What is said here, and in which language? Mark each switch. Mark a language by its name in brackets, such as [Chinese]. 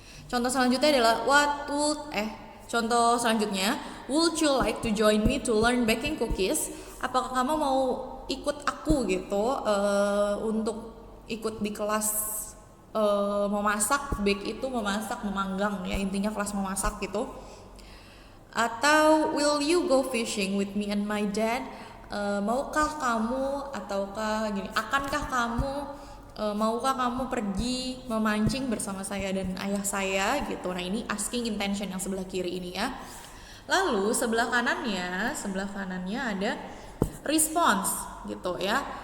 [English] Contoh selanjutnya adalah contoh selanjutnya, would you like to join me to learn baking cookies? [Indonesian] Apakah kamu mau ikut aku gitu untuk ikut di kelas memasak? Bake itu memasak, memanggang ya, intinya kelas memasak gitu. [English] Atau will you go fishing with me and my dad? [Indonesian] Maukah kamu ataukah gini, akankah kamu maukah kamu pergi memancing bersama saya dan ayah saya gitu. Nah, ini asking intention yang sebelah kiri ini ya. Lalu sebelah kanannya ada response gitu ya.